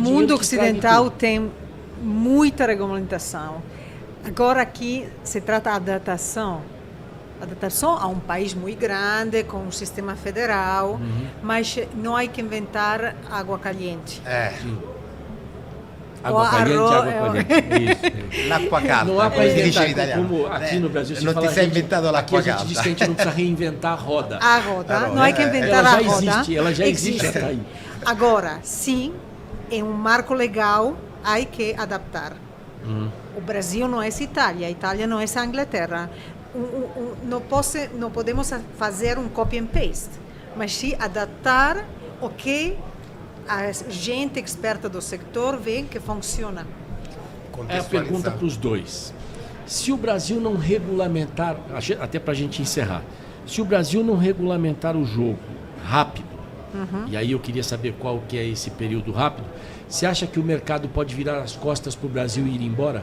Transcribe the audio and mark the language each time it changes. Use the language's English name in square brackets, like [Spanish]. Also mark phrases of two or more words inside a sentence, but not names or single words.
[Portuguese] O mundo ocidental tem muita regulamentação. Agora aqui se trata de adaptação a um país muito grande, com um sistema federal, mas não há que inventar [Spanish] água caliente. Água caliente. Isso. [Italian] L'acqua calda. [Portuguese] Não há para inventar, como aqui no Brasil se não fala. Não se inventado [Italian] l'acqua calda. [Portuguese] Aqui a gente diz que a gente não precisa reinventar a roda. A roda. Não há que inventar a roda. Ela já existe. Ela está aí. Agora, sim, em um marco legal, há que adaptar. O Brasil não é Itália, a Itália não é a Inglaterra. Não podemos fazer um [English] copy and paste, [Portuguese] mas sim adaptar o que a gente experta do setor vê que funciona. É a pergunta para os dois. Se o Brasil não regulamentar, até para a gente encerrar, se o Brasil não regulamentar o jogo rápido, e aí eu queria saber qual que é esse período rápido, você acha que o mercado pode virar as costas para o Brasil e ir embora?